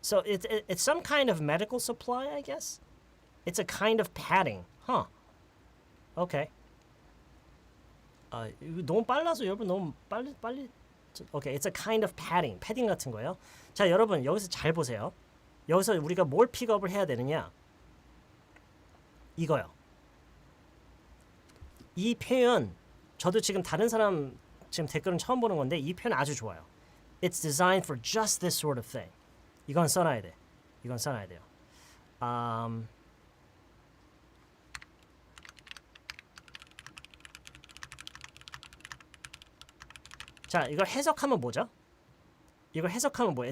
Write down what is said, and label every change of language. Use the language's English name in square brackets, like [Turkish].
[English] So it's some kind of medical supply, I guess? It's a kind of padding. Huh. Okay. [Korean] 이거 너무 빨라서 여러분 너무 빨리 [English] Okay, it's a kind of padding. [Korean] 패딩 같은 거예요. 자, 여러분 여기서 잘 보세요. 여기서 우리가 뭘 픽업을 해야 되느냐? 이거요. 이 표현 저도 지금 다른 사람 지금 댓글은 처음 보는 건데 이 표현 아주 좋아요. [English] It's designed for just this sort of thing. [Korean] 이건 써놔야 돼. 이건 써놔야 돼요. 자, 이걸 해석하면 뭐죠? 이걸 해석하면 뭐예요?